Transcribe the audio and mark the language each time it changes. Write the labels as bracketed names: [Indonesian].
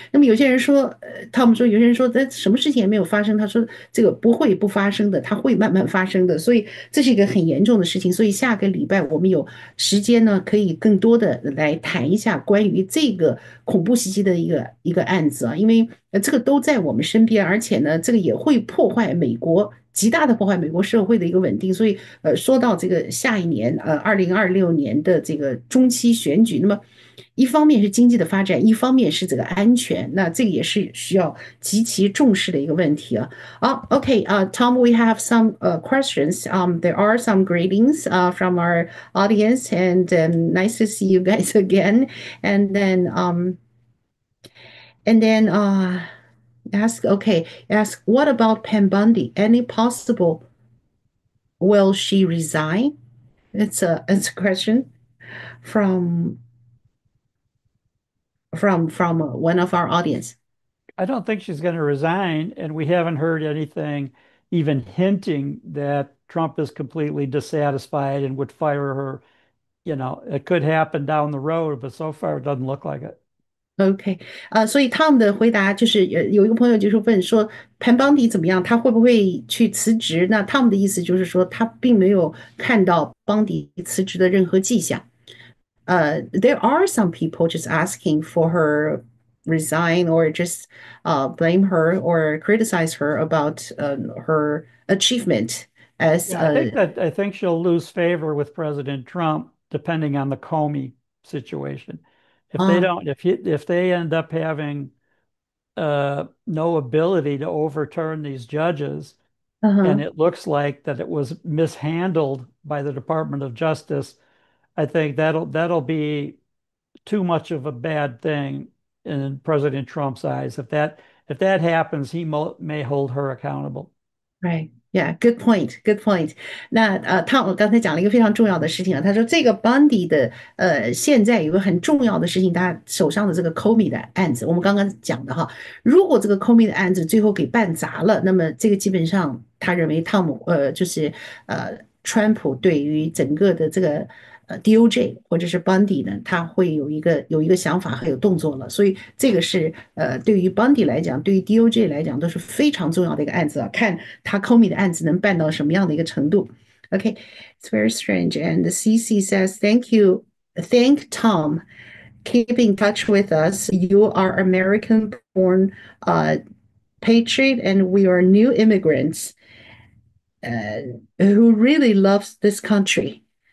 [Chinese] 那么有些人说，他们说有些人说，什么事情也没有发生。他说这个不会不发生的，它会慢慢发生的。所以这是一个很严重的事情。所以下个礼拜我们有时间呢，可以更多的来谈一下关于这个恐怖袭击的一个案子啊，因为这个都在我们身边，而且呢，这个也会破坏美国。极大的破坏美国社会的一个稳定，所以说到这个下一年2026年的这个中期选举，那么一方面是经济的发展，一方面是这个安全，那这个也是需要极其重视的一个问题啊。 [English] OK, Tom, we have some questions. There are some greetings from our audience, and nice to see you guys again. And then and then ask what about Pam Bundy? Any possible will she resign? It's a question from from one of our audience. I don't think she's going to resign, and we haven't heard anything even hinting that Trump is completely dissatisfied and would fire her. It could happen down the road, but so far it doesn't look like it. [Chinese] OK，所以 Tom 的回答就是，有一个朋友就是问说，潘邦迪怎么样？他会不会去辞职？那 Tom 的意思就是说，他并没有看到邦迪辞职的任何迹象。 [English] There are some people just asking for her resign or just blame her or criticize her about her achievement as Yeah, I think she'll lose favor with President Trump depending on the Comey situation. If they uh, don't, if they end up having no ability to overturn these judges, uh-huh, and it looks like that it was mishandled by the Department of Justice, I think that'll be too much of a bad thing in President Trump's eyes. If that happens, he may hold her accountable. right. Yeah, good point, good point. [Chinese] 那汤姆刚才讲了一个非常重要的事情啊，他说这个 Bundy 的现在有个很重要的事情，他手上的这个 Comey 的案子，我们刚刚讲的哈，如果这个 Comey 的案子最后给办砸了，那么这个基本上他认为汤姆就是川普对于整个的这个 DOJ 或者是 Bundy 呢，他会有一个想法和有动作了。所以这个是对于 Bundy 来讲，对于 DOJ 来讲都是非常重要的一个案子啊，看他 Comey 的案子能办到什么样的一个程度。 [English] Okay, it's very strange. And CC says, "Thank you, thank Tom. Keep in touch with us. You are American-born patriot, and we are new immigrants who really loves this country.